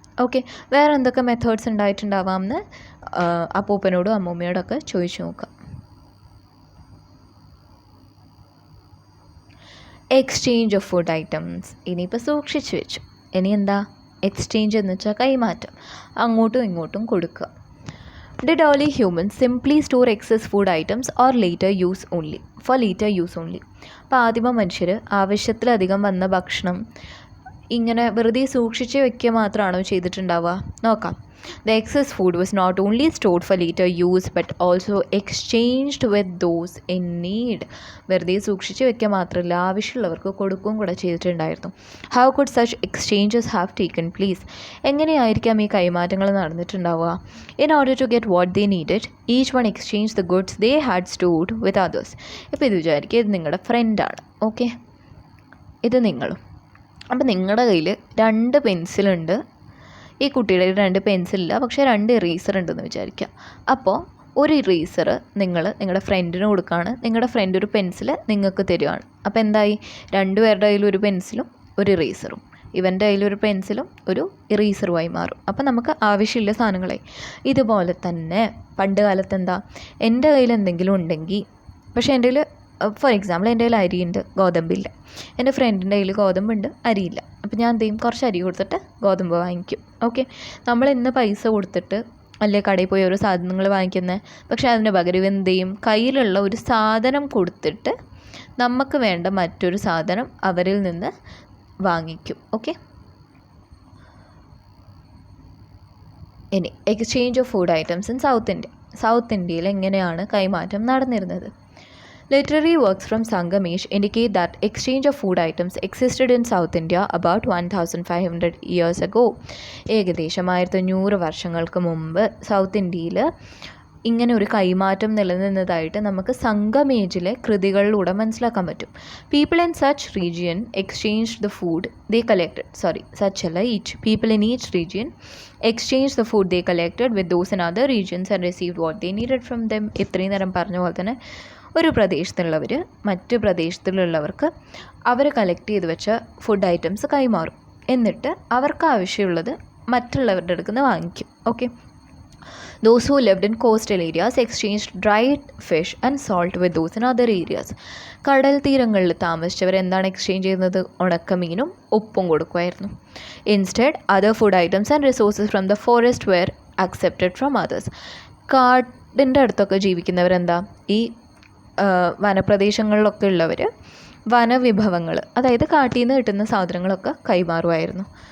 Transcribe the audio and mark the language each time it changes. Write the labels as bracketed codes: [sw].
[ml] Okay, വേറെ എന്തൊക്കെ methods ഉണ്ടായിട്ടുണ്ടാവാമെന്ന് അപ്പൂപ്പനോടും അമ്മൂമ്മയോടൊക്കെ ചോദിച്ചു നോക്കാം. [en] Exchange of food items. [ml] ഇനിയിപ്പോൾ സൂക്ഷിച്ച് വെച്ചു, ഇനി എന്താ? എക്സ്ചേഞ്ച് എന്ന് വെച്ചാൽ കൈമാറ്റം, അങ്ങോട്ടും ഇങ്ങോട്ടും കൊടുക്കുക. [en] Did early humans simply store excess food items or later use only? For later use only. [ml] അപ്പോൾ ആദിമ മനുഷ്യർ ആവശ്യത്തിലധികം വന്ന ഭക്ഷണം ഇങ്ങനെ വെറുതെ സൂക്ഷിച്ച് വെക്കുക മാത്രമാണോ ചെയ്തിട്ടുണ്ടാവുക? നോക്കാം. [en] The excess food was not only stored for later use but also exchanged with those in need. [ml] വെറുതെ സൂക്ഷിച്ച് വെക്കുക മാത്രമല്ല, ആവശ്യമുള്ളവർക്ക് കൊടുക്കുകയും കൂടെ ചെയ്തിട്ടുണ്ടായിരുന്നു. [en] How could such exchanges have taken place? [ml] എങ്ങനെയായിരിക്കാം ഈ കൈമാറ്റങ്ങൾ നടന്നിട്ടുണ്ടാവുക? [en] In order to get what they needed, each one exchanged the goods they had stored with others. [ml] ഇപ്പോൾ ഇത് വിചാരിക്കുക, ഇത് നിങ്ങളുടെ ഫ്രണ്ടാണ്, ഓക്കെ, ഇത് നിങ്ങളും. അപ്പോൾ നിങ്ങളുടെ കയ്യിൽ 2 പെൻസിലുണ്ട്, ഈ കുട്ടിയുടെ 2 പെൻസിലില്ല, പക്ഷേ 2 ഇറേസർ ഉണ്ടെന്ന് വിചാരിക്കുക. അപ്പോൾ ഒരു ഇറേസർ നിങ്ങളുടെ ഫ്രണ്ടിന് കൊടുക്കുകയാണ്, നിങ്ങളുടെ ഫ്രണ്ട് ഒരു പെൻസിൽ നിങ്ങൾക്ക് തരുവാണ്. അപ്പോൾ എന്തായി? 2 പേരുടെ കയ്യിൽ ഒരു പെൻസിലും ഒരു ഇറേസറും, ഇവൻ്റെ കയ്യിലൊരു പെൻസിലും ഒരു ഇറേസറുമായി മാറും. അപ്പോൾ നമുക്ക് ആവശ്യമില്ല സാധനങ്ങളായി. ഇതുപോലെ തന്നെ പണ്ട് കാലത്ത് എന്താ, എൻ്റെ കയ്യിൽ എന്തെങ്കിലും ഉണ്ടെങ്കിൽ, പക്ഷേ എൻ്റെ കയ്യിൽ ഫോർ എക്സാമ്പിൾ എൻ്റെ കയ്യിൽ അരിയുണ്ട്, ഗോതമ്പില്ല. എൻ്റെ ഫ്രണ്ടിൻ്റെ കയ്യിൽ ഗോതമ്പുണ്ട്, അരിയില്ല. അപ്പോൾ ഞാൻ എന്ത് ചെയ്യും? കുറച്ച് അരി കൊടുത്തിട്ട് ഗോതമ്പ് വാങ്ങിക്കും. ഓക്കെ, നമ്മൾ ഇന്ന് പൈസ കൊടുത്തിട്ട് അല്ലേ കടയിൽ പോയി ഓരോ സാധനങ്ങൾ വാങ്ങിക്കുന്നത്, പക്ഷേ അതിന് പകരം എന്ത് ചെയ്യും? കയ്യിലുള്ള ഒരു സാധനം കൊടുത്തിട്ട് നമുക്ക് വേണ്ട മറ്റൊരു സാധനം അവരിൽ നിന്ന് വാങ്ങിക്കും. ഓക്കെ, ഇനി [en] exchange of food items in south [ml] ഇന്ത്യയിൽ എങ്ങനെയാണ് കൈമാറ്റം നടന്നിരുന്നത്? [en] Literary works from Sangamish indicate that exchange of food items existed in South India about 1500 years ago. [ml] ഏകദേശം 1500 വർഷങ്ങൾക്ക് മുമ്പ് സൗത്ത് ഇന്ത്യയിൽ ഇങ്ങനെ ഒരു കൈമാറ്റം നിലനിന്നതായിട്ട് നമുക്ക് സംഗമേജിലെ കൃതികളിലൂടെ മനസ്സിലാക്കാൻ പറ്റും. [en] People in such region exchange the food they collected, people in each region exchanged the food they collected with those in other regions and received what they needed from them. [ml] ഇത്രയും നേരം പറഞ്ഞ പോലെ തന്നെ ഒരു പ്രദേശത്തുള്ളവർ മറ്റു പ്രദേശത്തിലുള്ളവർക്ക് അവർ കളക്ട് ചെയ്ത് വെച്ച food items കൈമാറും. എന്നിട്ട് അവർക്ക് ആവശ്യമുള്ളത് മറ്റുള്ളവരുടെ അടുത്ത് നിന്ന് വാങ്ങിക്കും. [en] Okay, those who lived in coastal areas exchanged dried fish and salt with those in other areas. [ml] കടൽ തീരങ്ങളിൽ താമസിച്ചവർ എന്താണ് എക്സ്ചേഞ്ച് ചെയ്യുന്നത്? ഉണക്കമീനും ഉപ്പും കൊടുക്കുമായിരുന്നു. [en] Instead, other food items and resources from the forest were accepted from others. [ml] കാടിൻ്റെ അടുത്തൊക്കെ ജീവിക്കുന്നവരെന്താ, ഈ വനപ്രദേശങ്ങളിലൊക്കെ ഉള്ളവർ വനവിഭവങ്ങൾ, അതായത് കാട്ടിൽ നിന്ന് കിട്ടുന്ന സാധനങ്ങളൊക്കെ കൈമാറുമായിരുന്നു.